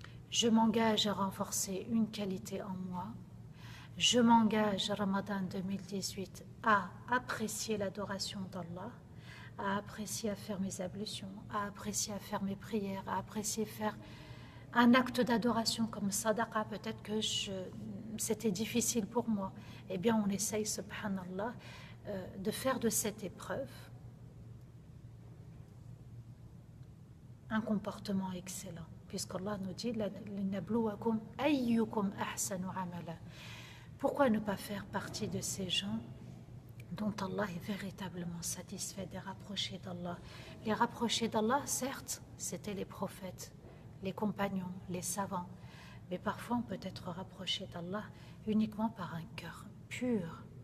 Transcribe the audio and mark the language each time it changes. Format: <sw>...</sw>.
<fr>Je m'engage à renforcer une qualité en moi. Je m'engage, Ramadan 2018, à apprécier l'adoration d'Allah, à apprécier à faire mes ablutions, à apprécier à faire mes prières, à apprécier faire un acte d'adoration comme sadaqa. Peut-être que c'était difficile pour moi. Eh bien, on essaye, subhanallah, de faire de cette épreuve un comportement excellent. Puisqu'Allah nous dit</fr> <ar>لِنَبْلُوَكُمْ أَيُّكُمْ أَحْسَنُ عَمَلًا.</ar> <fr>Pourquoi ne pas faire partie de ces gens dont Allah est véritablement satisfait, des rapprochés d'Allah? Les rapprochés d'Allah, certes, c'étaient les prophètes, les compagnons, les savants, mais parfois on peut être rapproché d'Allah uniquement par un cœur pur.</fr>